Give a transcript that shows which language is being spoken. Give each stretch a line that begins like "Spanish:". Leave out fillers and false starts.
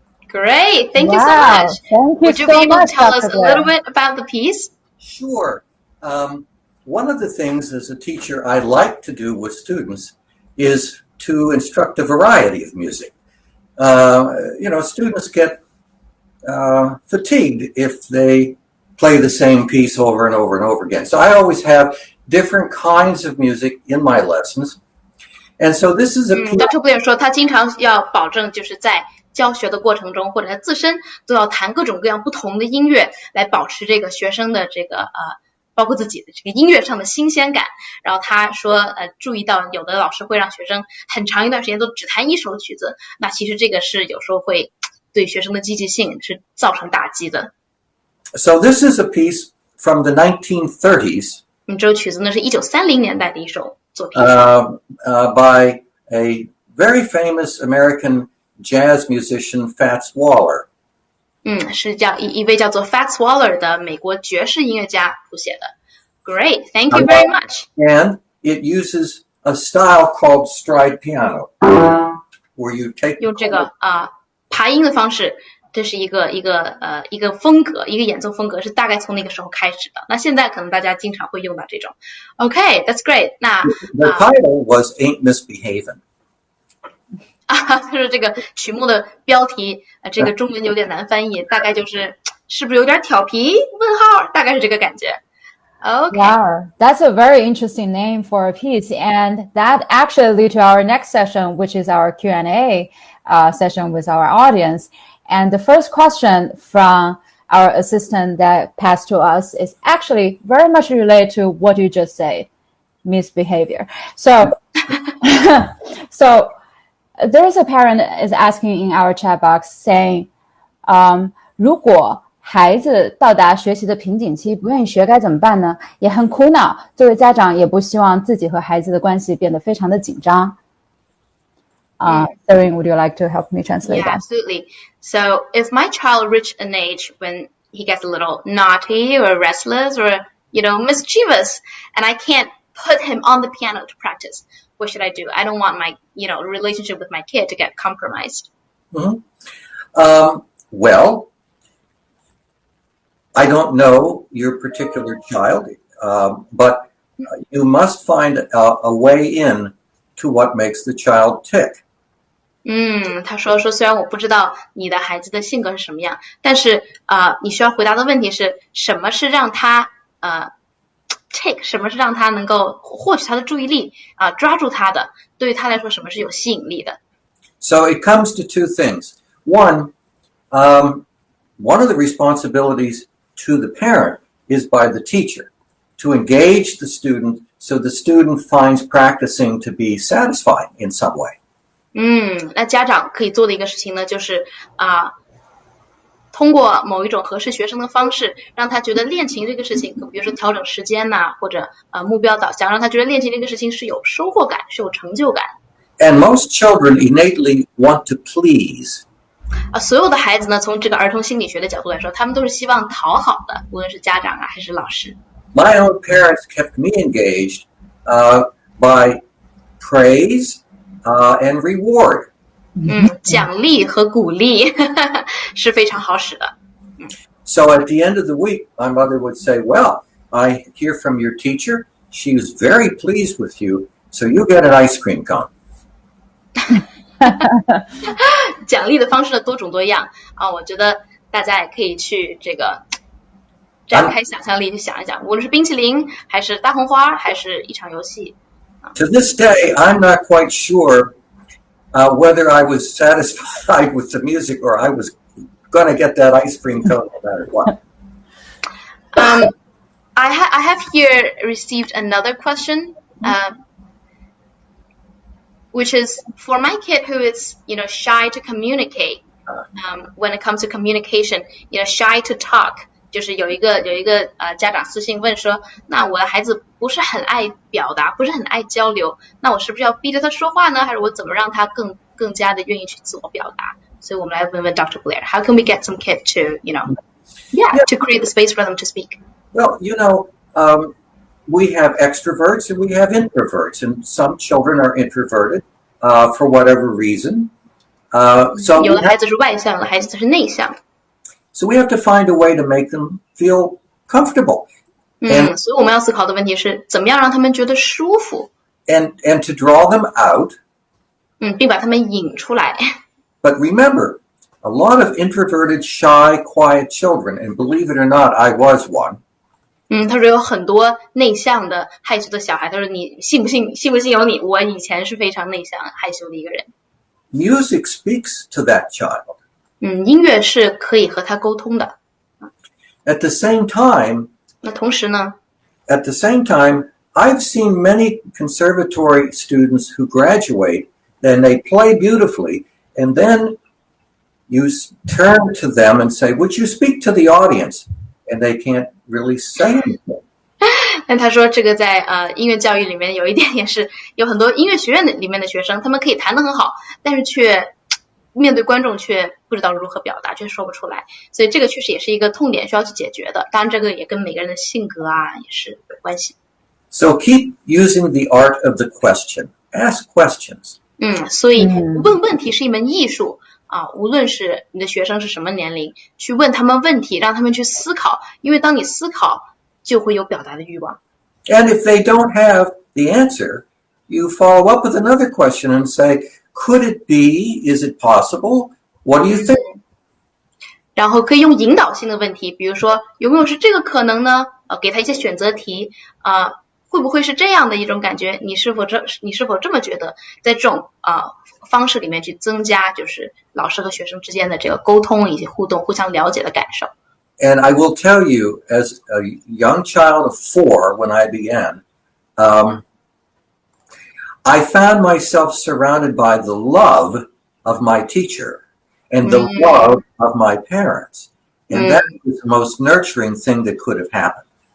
English: ？Great, thank you so much. Thank you Would you so be able to much, tell us Dr. a little bit about the piece? Sure. One of the things as a teacher I like to do with students is to instruct a variety of music. Students get fatigued if they play the same piece over and over and over again. So I always have different kinds of music in my lessons. And so this is a piece. Dr.
Chinese: Blair 说他经常要保证就是在教学的过程中，或者他自身都要弹各种各样不同的音乐，来保持这个学生的这个包括自己的这个音乐上的新鲜感。然后他说注意到有的老师会让学生很长一段时间都只弹一首曲子，那其实这个是有时候会对学生的积极性是造成打击的。
English: So this is a piece from the 1930s.
Chinese: 这首曲子呢是1930年代的一首作品。
English: By a very famous American jazz musician, Fats Waller.
Chinese: 是一位叫做 Fats Waller 的美国爵士音乐家谱写的。
English: Great, thank you very much. And it uses a style called stride piano, where you take
Chinese: 用这个爬音的方式，这是一个风格，一个演奏风格，是大概从那个时候开始的。那现在可能大家经常会用到这种。
English: Okay, that's great.
Chinese: 那
English: The title was Ain't Misbehavin'.
Chinese: 就是这个曲目的标题，这个中文有点难翻译，大概就是是不是有点调皮？问号，大概是这个感觉。
English: Okay. Wow, that's a very interesting name for a piece, and that actually leads to our next session, which is our Q&A session with our audience. And the first question from our assistant that passed to us is actually very much related to what you just said, misbehavior. So there is a parent is asking in our chat box saying,
Chinese: 如果孩子到达学习的瓶颈期，不愿意学该怎么办呢？也很苦恼，作为家长也不希望自己和孩子的关系变得非常的紧张。
English: Sarah, would you like to help me translate that? Absolutely. So if my child reached an age when he gets a little naughty or restless or, mischievous, and I can't put him on the piano to practice, what should I do? I don't want my, relationship with my kid to get compromised. Well, I don't know your particular child, but you must find a way in to what makes the child tick.
Chinese: 他说虽然我不知道你的孩子的性格是什么样，但是你需要回答的问题是什么是让他take， 什么是让他能够获取他的注意力抓住他的，对于他来说什么是有吸引力的。
English: So it comes to two things. One of the responsibilities to the parent is by the teacher to engage the student so the student finds practicing to be satisfying in some way.
Chinese: 那家长可以做的一个事情呢，就是通过某一种合适学生的方式，让他觉得练琴这个事情，比如说调整时间或者目标导向，让他觉得练琴这个事情是有收获感，是有成就感。
English: And most children innately want to please.
Chinese: 所有的孩子呢，从这个儿童心理学的角度来说，他们都是希望讨好的，无论是家长还是老师。
English: My own parents kept me engaged by praise and reward.
Chinese: 奖励和鼓励是非常好使的。
English: So at the end of the week, my mother would say, well, I hear from your teacher. She was very pleased with you, so you get an ice cream cone.
Chinese: 奖励的方式的多种多样我觉得大家也可以去这个展开想象力去想一想，无论是冰淇淋还是大红花还是一场游戏。
English: To this day, I'm not quite sure whether I was satisfied with the music or I was going to get that ice cream cone no matter what. I have here received another question, which is for my kid who is, shy to communicate. When it comes to communication, shy to talk.
Chinese: 就是有一个家长私信问说，那我的孩子不是很爱表达，不是很爱交流，那我是不是要逼着他说话呢？还是我怎么让他更加的愿意去自我表达？所以我们来问问 Dr.
English: Blair, how can we get some kid to, to create the space for them to speak? Well, we have extroverts and we have introverts, and some children are introverted for whatever reason. So
Chinese: 有的孩子是外向，有的孩子是内向。
English: So we have to find a way to make them feel comfortable.
Chinese: 所以我们要思考的问题是怎么样让他们觉得舒服。
English: And to draw them out.
Chinese: 并把他们引出来。
English: But remember, a lot of introverted, shy, quiet children, and believe it or not, I was one.
Chinese: 他说有很多内向的害羞的小孩，他说你信不信由你，我以前是非常内向害羞的一个人。
English: Music speaks to that child.
Chinese: 音乐是可以和他沟通的。
English: At the same time,
Chinese: 那同时呢
English: At the same time, I've seen many conservatory students who graduate, and they play beautifully, and then you turn to them and say, would you speak to the audience? And they can't really say anything.
Chinese: 但他说这个在音乐教育里面有一点也是有很多音乐学院里面的学生，他们可以弹得很好，但是却面对观众却不知道如何表达，却说不出来，所以这个确实也是一个痛点需要去解决的。当然这个也跟每个人的性格也是有关系。
English: So keep using the art of the question. Ask questions.
Chinese: 所以问问题是一门艺术无论是你的学生是什么年龄，去问他们问题，让他们去思考，因为当你思考就会有表达的欲望。
English: And if they don't have the answer, you follow up with another question and say, could it be? Is it possible? What do you think?
Chinese: 然后可以用引导性的问题，比如说有没有是这个可能呢？给他一些选择题会不会是这样的一种感觉？你是否这么觉得？在这种方式里面去增加就是老师和学生之间的这个沟通以及互动，互相了解的感受。
English: And I will tell you, as a young child of 4, when I began, I found myself surrounded by the love of my teacher and the love of my parents. And that was the most nurturing thing that could have happened.